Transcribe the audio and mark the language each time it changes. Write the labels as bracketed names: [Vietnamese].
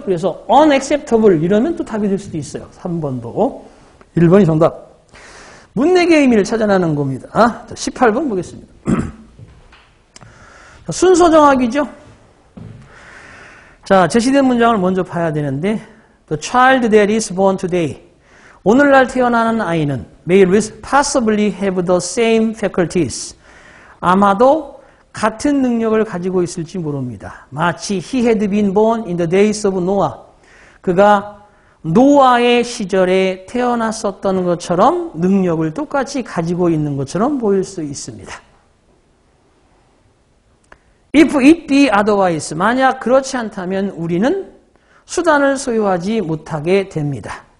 [Korean] 그래서 unacceptable 이러면 또 답이 될 수도 있어요. 3번도. 1번이 정답. 문맥의 의미를 찾아내는 겁니다. 자, 18번 보겠습니다. 순서 정학이죠. 자, 제시된 문장을 먼저 봐야 되는데 [English] The child that is born today. [Korean] 오늘날 태어나는 아이는 [English] may possibly have the same faculties. [Korean] 아마도 같은 능력을 가지고 있을지 모릅니다. 마치 [English] he had been born in the days of Noah. [Korean] 그가 노아의 시절에 태어났었던 것처럼 능력을 똑같이 가지고 있는 것처럼 보일 수 있습니다. [English] If it be otherwise, [Korean] 만약 그렇지 않다면 우리는 수단을 소유하지 못하게 됩니다.